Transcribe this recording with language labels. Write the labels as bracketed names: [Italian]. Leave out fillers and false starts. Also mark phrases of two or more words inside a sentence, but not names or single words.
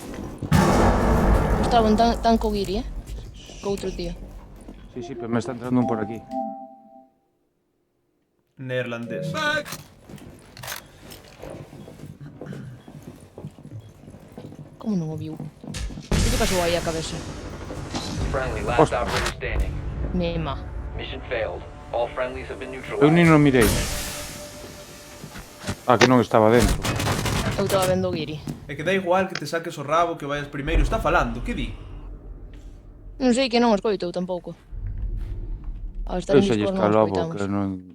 [Galician] Estaban tan co guiri, co outro tío. Sí, pero me está entrando un por aquí. Neerlandés. Como non o viu? Que lle pasou aí a cabeza? [English] Friendly, last operator standing. [Galician] Mema. [English] Mission failed. All friendlies have been [Galician] Eu ni [English] neutralized. [Galician] non mirei. Ah, que non estaba dentro. Eu estaba vendo o Guiri. É que dá igual que te saques o rabo, que vayas primeiro. Está falando, que di? Non sei que non o escoito eu tampouco. Ao estar Eu en se lle Discord está non o lobo escoitamos. que non...